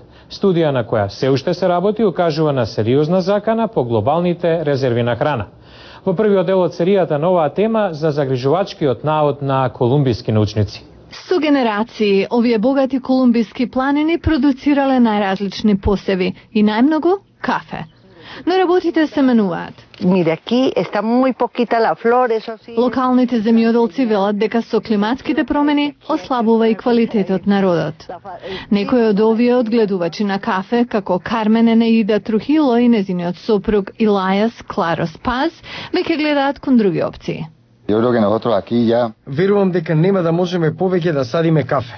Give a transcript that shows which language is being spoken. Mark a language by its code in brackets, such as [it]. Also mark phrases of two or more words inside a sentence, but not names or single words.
[mk] Студија на која се уште се работи укажува на сериозна закана по глобалните резерви на храна. Во првиот дел од серијата на оваа тема за загрижувачкиот наод на колумбиски научници. Со генерации, овие богати колумбиски планини продуцирале најразлични посеви и најмногу кафе. Но работите се менуваат. [es] Mire, aquí está muy poquita la flor, eso sí. [mk] Локалните земјоделци велат дека со климатските промени ослабува и квалитетот на родот. Некои од овие одгледувачи на кафе, како Кармен Енеида Трухило и незиниот сопруг Илајас Кларос Паз, веќе гледаат кон други опции. Верувам дека нема да можеме повеќе да садиме кафе.